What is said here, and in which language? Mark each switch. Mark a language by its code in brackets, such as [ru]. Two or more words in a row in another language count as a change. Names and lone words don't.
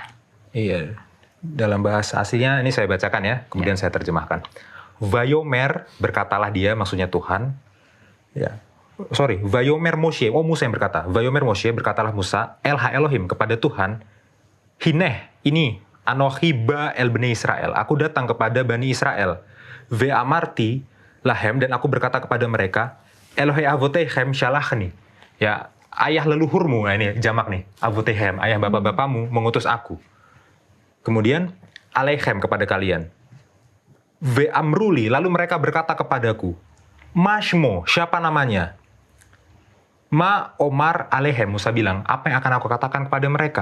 [id] Iya, dalam bahasa aslinya ini saya bacakan ya, kemudian saya terjemahkan. Vayomer, berkatalah dia, maksudnya Tuhan. Ya, [he] ויאמר משה, [id] Musa yang berkata. [he] ויאמר משה, [id] berkatalah Musa, [he] אל האלהים, [id] kepada Tuhan, Hineh, ini, [he] אנכי בא אל בני ישראל, [id] aku datang kepada Bani Israel. [he] ואמרתי להם, [id] dan aku berkata kepada mereka, [he] אלהי אבותיכם שלחני. [id] Ya, ayah leluhurmu, nah ini jamak nih, avotechem, ayah bapak-bapakmu mengutus aku. Kemudian, aleichem, kepada kalian. [he] ואמרו לי, [id] lalu mereka berkata kepadaku, Mashmo, siapa namanya? [he] מה אמר אליכם, [id] Musa bilang, apa yang akan aku katakan kepada mereka?